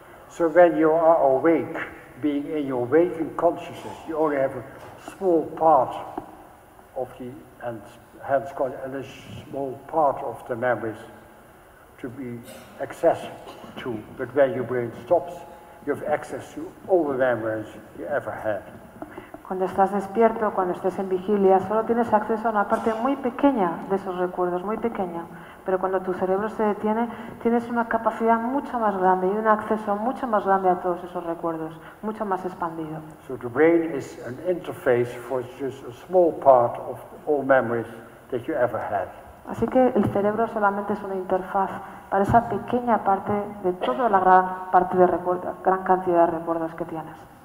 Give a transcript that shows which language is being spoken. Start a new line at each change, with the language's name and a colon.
English: So when you are awake, being in your waking consciousness, you only have a small part of the has got a small part of the memories to be access to, but where your brain stops, you have access to all the memories you ever had.
Spanish: Cuando estás despierto, cuando estés en vigilia, solo tienes acceso a una parte muy pequeña de esos recuerdos, muy pequeña. Pero cuando tu cerebro se detiene, tienes una capacidad mucho más grande y un acceso mucho más grande a todos esos recuerdos, mucho más expandido.
English: So the brain is an interface for just a small part of all memories that you ever had.
Spanish: Así que el cerebro solamente es una interfaz para esa pequeña parte de toda la gran parte de recuerdos, gran cantidad de recuerdos que tienes.